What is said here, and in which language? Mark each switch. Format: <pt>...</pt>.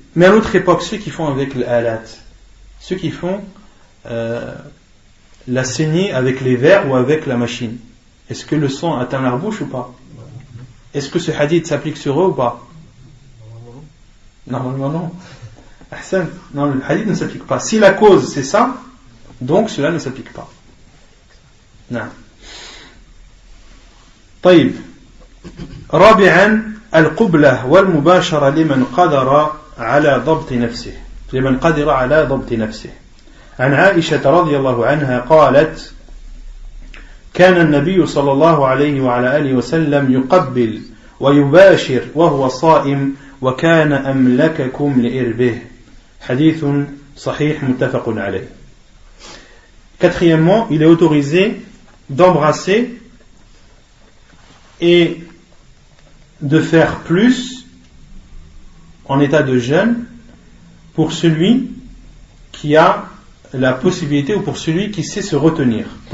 <fr>Mais à l'autre époque, ceux qui font avec l'alat, ceux qui font la saignée avec les verres ou avec la machine, est-ce que le sang atteint leur bouche ou pas? Est-ce que ce hadith s'applique sur eux ou pas? Normalement non. Non, le hadith ne s'applique pas. Si la cause c'est ça, donc cela ne s'applique pas. Non.</fr> <ar>طيب. رابعا القبلة والمباشرة لمن قدر على ضبط نفسه. عن عائشة رضي الله عنها قالت: كان النبي صلى الله عليه وعلى آله وسلم يقبل ويباشر وهو صائم وكان أملككم لإربه. حديث صحيح متفق عليه.</ar> <fr>Quatrièmement, il est autorisé d'embrasser et de faire plus en état de jeûne pour celui qui a la possibilité ou pour celui qui sait se retenir.</fr>